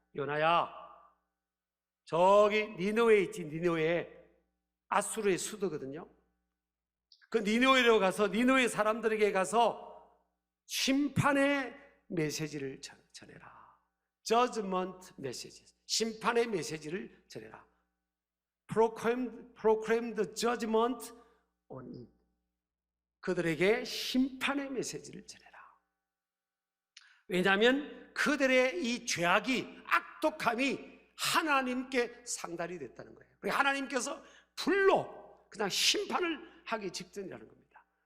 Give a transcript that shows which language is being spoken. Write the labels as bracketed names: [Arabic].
[Korean] 요나야, 저기 니느웨에 있지. 니느웨에 아수르의 수도거든요. 그 니느웨로 가서 니느웨 사람들에게 가서 심판의 메시지를 전해라. [English] Judgment message. [Korean] 심판의 메시지를 전해라. [English] Proclaim the judgment on it. [Korean] 그들에게 심판의 메시지를 전해라. 왜냐하면 그들의 이 죄악이 악독함이 하나님께 상달이 됐다는 거예요. 그래서 하나님께서 불로 그냥 심판을 하기 직전이라는 겁니다.